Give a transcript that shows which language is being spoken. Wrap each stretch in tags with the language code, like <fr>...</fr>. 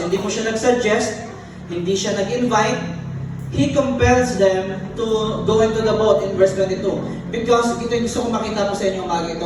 <tl>Hindi po siya nag-suggest, hindi siya nag-invite.</tl> <en>He compels them to go into the boat in verse 22.</en> <tl>Because ito yung gusto kong makita po sa inyo umaga ito.</tl>